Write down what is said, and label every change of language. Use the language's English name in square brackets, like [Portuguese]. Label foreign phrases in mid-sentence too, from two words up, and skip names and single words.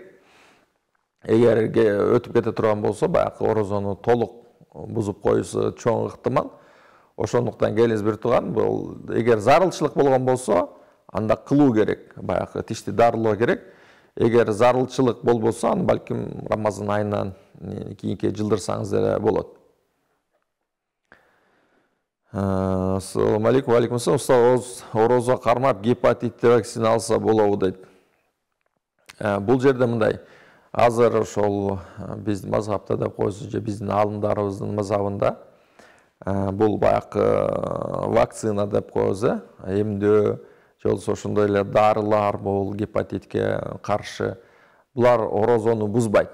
[Kyrgyz] Эгер өтүп кете турган болсо, баягы орозону толук бузуп коюусу чоң ыктымал. Ошондуктан келиңиз бир туган, бул эгер зарылчылык болгон болсо, анда кылуу керек, баягы тишти дарылоо керек. Эгер зарылчылык болбосо, аны балким Рамазан айынан кийинки жылдырсаңыз деле болот. [Arabic] السلام عليكم. عليكم السلام. [Kyrgyz] Уста орозо кармап гепатитти вакцина алса болобу дейт. Бул жерде мындай. Азыр ошол биздин мазхабта деп коесуз, же биздин аалымдарыбыздын мазхабында бул баягы вакцина деп коебуз, эмдөө, же болбосо ошондой эле дарылар, бул гепатитке каршы, булар орозону бузбайт.